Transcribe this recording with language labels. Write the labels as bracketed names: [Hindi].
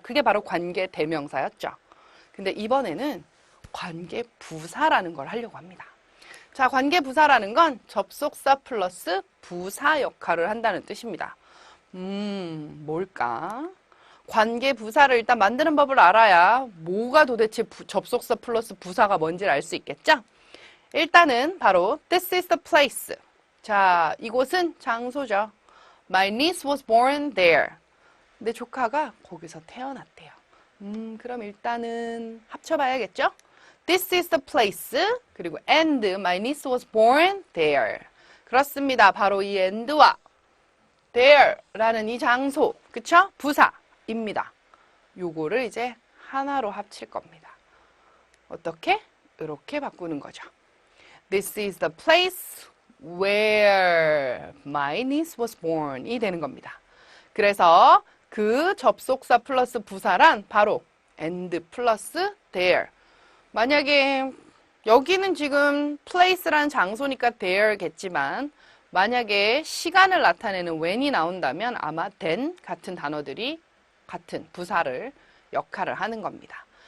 [Korean] 그게 바로 관계 대명사였죠. 근데 이번에는 관계 부사라는 걸 하려고 합니다. 자, 관계 부사라는 건 접속사 플러스 부사 역할을 한다는 뜻입니다. 뭘까? 관계 부사를 일단 만드는 법을 알아야 뭐가 도대체 접속사 플러스 부사가 뭔지를 알 수 있겠죠? 일단은 바로 [English] this is the place. 자, [Korean] 이곳은 장소죠. [English] My niece was born there. [Korean] 내 조카가 거기서 태어났대요. 그럼 일단은 합쳐봐야겠죠? [English] This is the place. [Korean] 그리고 [English] and my niece was born there. [Korean] 그렇습니다. 바로 이 and와 there라는 이 장소, 그쵸? 부사입니다. 요거를 이제 하나로 합칠 겁니다. 어떻게? 이렇게 바꾸는 거죠. [English] This is the place where my niece was born [Korean] 이 되는 겁니다. 그래서 그 접속사 플러스 부사란 바로 and 플러스 there. 만약에 여기는 지금 place라는 장소니까 there겠지만 만약에 시간을 나타내는 when이 나온다면 아마 then 같은 단어들이 같은 부사를 역할을 하는 겁니다.